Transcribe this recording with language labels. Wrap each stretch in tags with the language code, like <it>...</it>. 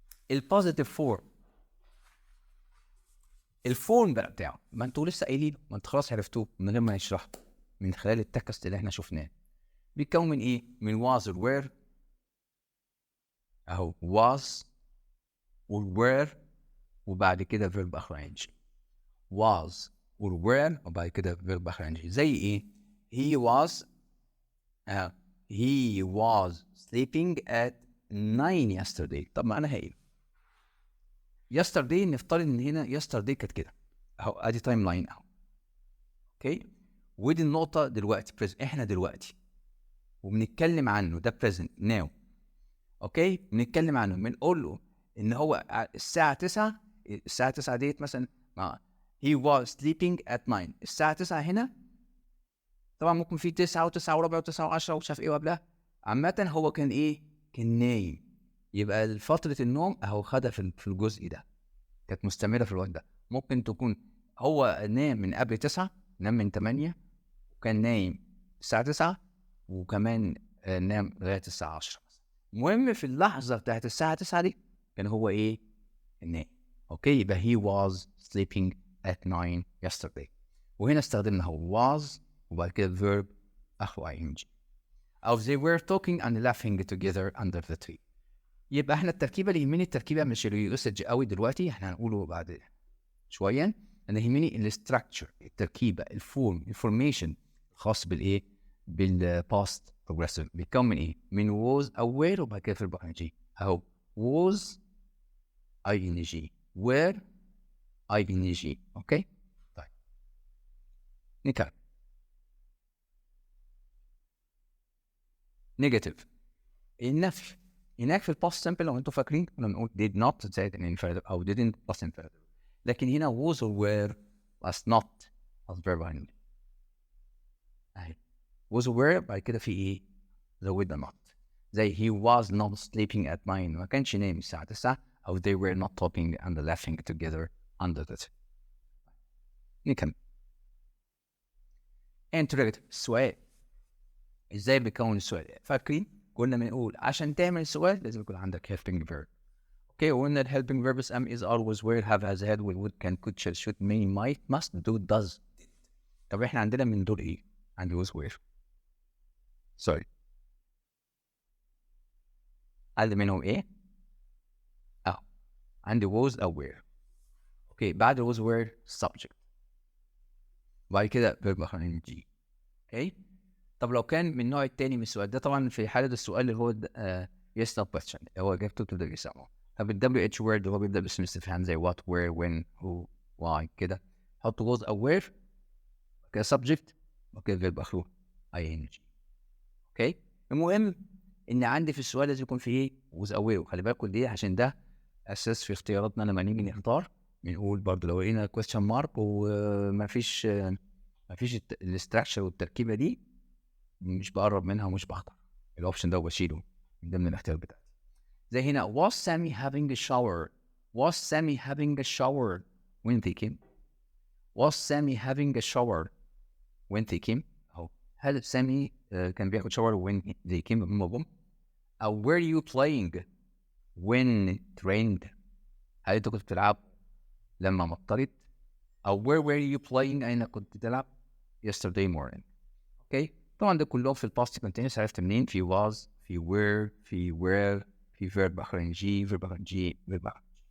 <ar>البوزيتيف فورم، الفورم بقى بتاعه ما انتوا لسه قايلينه، ما انتوا خلاص عرفتوه من غير ما نشرحه، من خلال التكست اللي احنا شفناه. بيتكون من ايه؟ من was و were اهو، was و were وبعد كده verb اخر ing. was و were وبعد كده verb اخر ing. زي ايه؟</ar> <en>he was he was sleeping at 9 yesterday.</en> <ar>طب معناها ايه؟ yesterday نفترض ان هنا yesterday كانت كده اهو، ادي تايم لاين اهو. اوكي، ودي النقطة دلوقتي احنا دلوقتي وبنتكلم عنه، ده present now. اوكي، بنتكلم عنه، بنقول له ان هو الساعة 9. الساعة 9 ديت مثلا</ar> <en>he was sleeping at 9.</en> <ar>الساعة 9 هنا طبعا ممكن في 9 و9 وربع و9 و10 ومش عارف ايه وقبلها. عامة هو كان ايه؟ كان نايم. يبقى فترة النوم اهو خدها في الجزء ده، كانت مستمرة في الوقت ده. ممكن تكون هو نام من قبل 9، نام من 8 وكان نايم الساعة 9 وكمان نام لغاية الساعة 10. المهم في اللحظة بتاعت الساعة 9 دي كان هو ايه؟ نايم. اوكي، يبقى</ar> <en>he was sleeping at 9 yesterday.</en> <ar>وهنا استخدمنا هو was وبعد كده verb اخو ing. أو</ar> <en>they were talking and laughing together under the tree.</en> <ar>يبقى احنا التركيبة اللي يهمني، التركيبة مش اليوسج قوي دلوقتي، احنا هنقوله بعد شوية. انا يهمني الاستراكشر، التركيبة، الفورم، الفورميشن الخاص بالايه؟ بالباست بروجريسيف. بيتكون من ايه؟ من was او were وبعد كده verb ing اهو.</ar> <en>was ing were ing.</en> <ar>اوكي طيب نكمل. نيجاتيف، النفي. هناك في الباست سمبل لو انتوا فاكرين كنا بنقول did not زائد infinitive او didn't plus infinitive. لكن هنا</ar> <en>was or were plus not plus verb ing</en> <ar>اهي. was or were بعد كده في ايه؟ زودنا not.</ar> <en>زي he was not sleeping at 9</en> <ar>ما كانش نايم الساعة 9 او</ar> <en>they were not talking and laughing together under the tree.</en> <ar>نكمل. interrogative، السؤال. ازاي بيكون السؤال؟ فاكرين كنا بنقول عشان تعمل سؤال لازم يكون عندك helping verb. اوكي، وقلنا</ar> <en>helping verbs am is always were have has had will would can could shall should may might must do does.</en> <ar>طب احنا عندنا من دول ايه؟ عندي was were. سوري، عندي منهم ايه؟ عندي was او were. اوكي، بعد was were subject وبعد كده verb اخرين g. اوكي، طب لو كان من النوع التاني من السؤال ده، طبعا في حالة السؤال اللي هو yes no question هو اجابته تبدأ يسمعه. طب ال WH word اللي هو بيبدأ باسم استفهام زي what where when who why كده، حط was او were كده subject وكده verb اخره ing. اوكي، المهم ان عندي في السؤال لازم يكون في ايه؟ was او were. وخلي بالكم دي عشان ده اساس في اختياراتنا لما نيجي نختار. بنقول برضه لو لقينا question mark وما فيش الاستراكشر والتركيبه دي مش بقرب منها ومش بختار الاوبشن ده وبشيله من ضمن الاختيار بتاعتي.</ar> <en>زي هنا was Sammy having a shower. was Sammy having a shower when they came. was Sammy having a shower when they came</en> <ar>اهو. هل سامي كان بياخد</ar> <en>shower when they came</en> <ar>لما جم؟ او</ar> <en>were you playing when it rained.</en> <ar>هل انت كنت بتلعب لما مطرت؟ او</ar> <en>where were you playing</en> <ar>اين كنت بتلعب</ar> <en>yesterday morning.</en> <ar>اوكي، طبعا ده كلهم في الباست كونتينوس. عرفت منين؟ في was، في were، في were، في verb اخر ان جي، verb اخر ان جي، verb اخر.</ar>